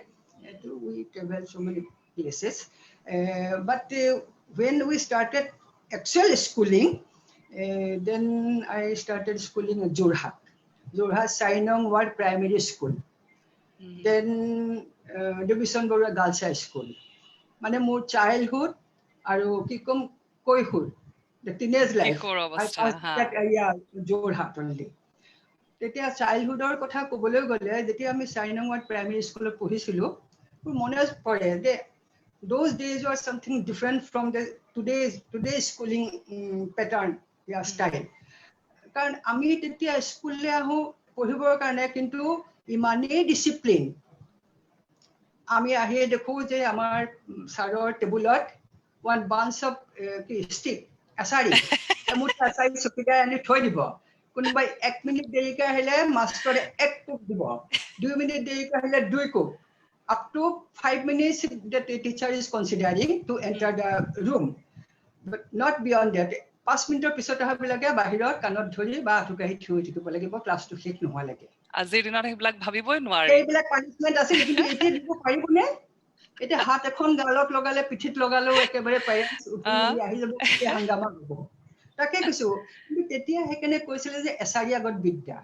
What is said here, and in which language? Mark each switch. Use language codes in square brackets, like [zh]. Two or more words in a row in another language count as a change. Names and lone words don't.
[en] We travel so many places. But when we started actual schooling, then I started schooling at Jorhat Sainong Ward Primary School. Then Division Bora Girls High School. [as] Mane more childhood, aru kikom koihood, [en] the teenage life. I passed that area Jorhat only. [as] তেতিয়া চাইল্ডহুডৰ কথা ক'বলৈ গ'লে যেতিয়া আমি 4 নং ৱাৰ্ড প্ৰাইমেৰী স্কুলত পঢ়িছিলো মোৰ মনে পৰে যে [en] those days were something different from the today's schooling pattern style [as] কাৰণ আমি তেতিয়া স্কুললে আহো পঢ়িবৰ কাৰণে কিন্তু ইমানেই ডিসিপ্লিন আমি আহি দেখো যে আমাৰ সাৰৰ টেবুলত [en] one bunch of stick [as] আসাৰি এমুঠা আসাৰি চকিদাই আনি থৈ দিব কোনবাই 1 মিনিট দেৰিকৈ আহিলে মাষ্টৰে 1 কোপ দিব 2 মিনিট দেৰিকৈ আহিলে 2 কোপ [en] up to 5 minutes that the teacher is considering to enter the room but not beyond that [as] 5 মিনিটৰ পিছত আহা বিলাকে বাহিৰত কানত ধৰি বা আঠুকাহি থৈ থাকিব লাগিব ক্লাছটো শেষ নোহোৱা লাগে আজিৰ দিনত হেবিলাক ভাবিবই নোৱাৰি এইবিলাক পানিশমেন্ট আছিল কিন্তু এতিয়া দিব পাৰিবনে এতিয়া হাত এখন গালত লগালে পিঠিত লগালেও একেবাৰে পেৰেন্টছ উঠি আহি যাব তেতিয়া হাংগামা হ'ব তাকে কৈছো কিন্তু তেতিয়া হেকেনে কৈছিলে যে এছাৰি আগত বিদ্যা